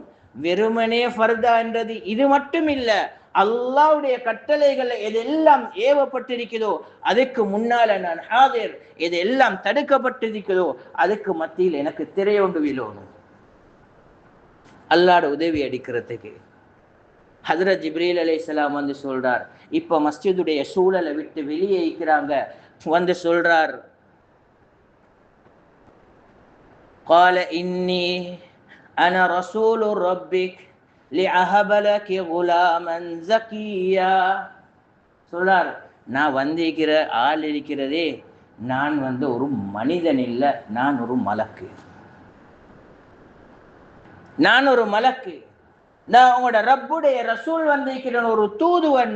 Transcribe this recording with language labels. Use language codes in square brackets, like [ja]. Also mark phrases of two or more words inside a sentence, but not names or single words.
[ta] வெறுமனே ஃபர்தா என்றது இது மட்டும் இல்ல, அல்லாஹ்வுடைய கட்டளைகள் எதெல்லாம் ஏவப்பட்டிருக்கிறதோ அதுக்கு முன்னால நான் ஹாதிர், எதெல்லாம் தடுக்கப்பட்டிருக்கிறதோ அதுக்கு மத்தியில் எனக்கு திரையொண்டு விழணும். அல்லாஹ்ட உதவி அடிக்கிறதுக்கு ஹஜ்ரத் ஜிப்ரீல் அலைஹிஸ்ஸலாம் வந்து சொல்றார், இப்ப மஸ்ஜிதுடைய சூழலை விட்டு வெளியே இருக்கிறாங்க, வந்து சொல்றார், [ar] قال إني أنا رسول ربك لأهب لك غلاما زكيا. [ta] சொல்றார், நான் வந்திருக்கிற ஆள் இருக்கிறதே, நான் வந்து ஒரு மனிதன் இல்ல, நான் ஒரு மலக்கு. நான் ஒரு மலக்கு, நான் உங்களோட ரப்புடைய ரசூல் வந்திருக்கிறேன், ஒரு தூதுவன்.